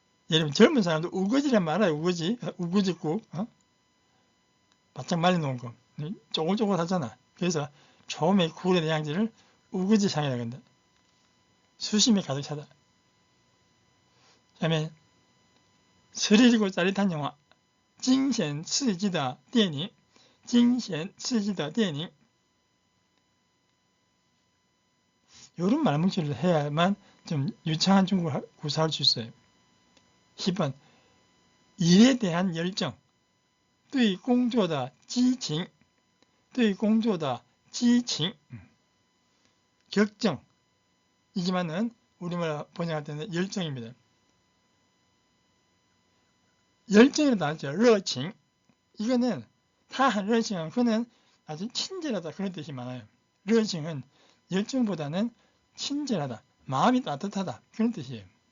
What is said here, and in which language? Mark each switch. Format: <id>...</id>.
<ko>여러분 젊은 사람들 우거지란 말 알아요. 우거지, 우거지국, 바짝 말려놓은 거. 쪼글쪼글 하잖아. 그래서</ko> <zh>愁眉苦脸的样子</zh> <ko>를 우거지상이라고 한다. 수심에 가득 차다. 다음에 스릴이고 짜릿한 영화,</ko> <zh>惊险刺激的电影, 惊险刺激的电影.</zh> <ko>이런 말뭉치를 해야만 좀 유창한 중국어를 구사할 수 있어요. 10번. 일에 대한 열정,</ko> <zh>对工作的激情, 对工作的激情.</zh> <ko>격정. 이지만은 우리말 번역할 때는 열정입니다. 열정이라고 나왔죠. 热情. 이거는</ko> <zh>他很热情,</zh> <ko>그는 아주 친절하다 그런 뜻이 많아요. 热情은 열정보다는 친절하다, 마음이 따뜻하다 그런 뜻이에요.</ko>